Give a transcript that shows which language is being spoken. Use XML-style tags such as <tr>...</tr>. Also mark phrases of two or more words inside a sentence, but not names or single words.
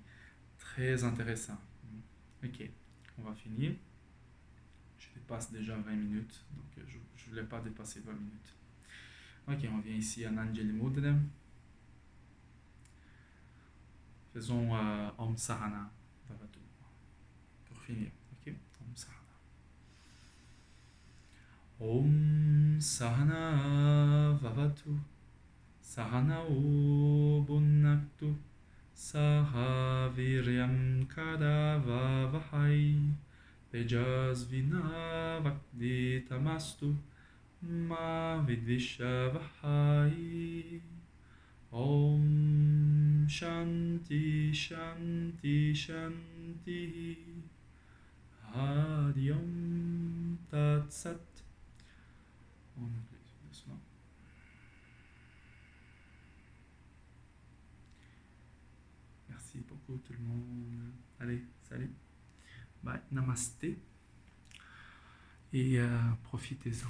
<fr>Très intéressant. Ok, on va finir. Je dépasse déjà 20 minutes, donc je ne voulais pas dépasser 20 minutes. Ok, on vient ici à Anjali Mudra.</fr> <sa>Faisons ॐ सह नाववतु.</sa> <fr>Pour finir,</fr> <sa>ok? ॐ सह ना। ॐ सह नाववतु. सह नौ भुनक्तु. सह वीर्यं करवावहै. तेजस्वि नावधीतमस्तु. मा विद्विषावहै. ॐ शान्तिः शान्तिः शान्तिः. हरि ॐ तत् सत्.</sa> <fr>On oublie doucement. Merci beaucoup tout le monde. Allez, salut. Bye. Namasté. Et profitez-en.</fr>